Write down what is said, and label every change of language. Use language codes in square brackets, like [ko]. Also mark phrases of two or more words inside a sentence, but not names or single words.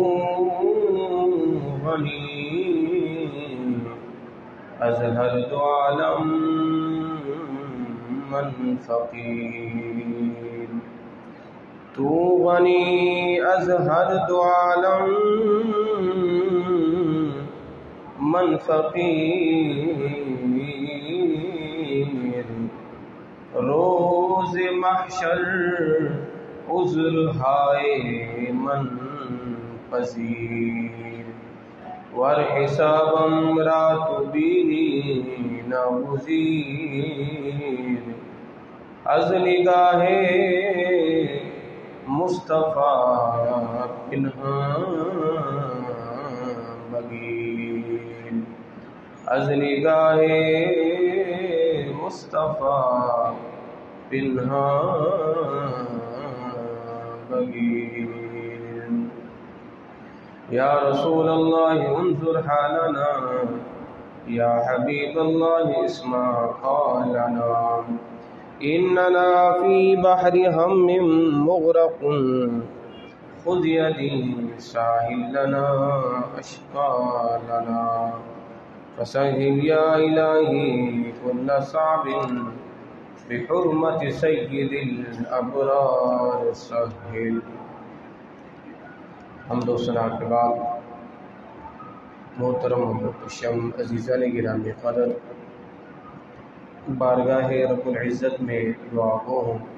[fa] غنی از ہر دو عالم من فقیر تو غنی از ہر دو عالم من فقیر روز محشر عذر ہائے من پذیر ور حسابم رات بیری ناگزیر از نگاہ مصطفیٰ پنہاں بگیر از نگاہ مصطفیٰ پنہاں بگیر [ar] یا رسول اللہ انظر حالنا یا حبیب اللہ اسمع قالنا اننا فی بحر ہم مغرق خذ یدی ساحل لنا اشکالنا فسہل یا الہی کل صعب بحرمت سید الابرار سہل. [ur] حمد و ثنا کے بعد محترم محتشم عزیزان گرامی قدر بارگاہ رب العزت میں دعا گو ہوں.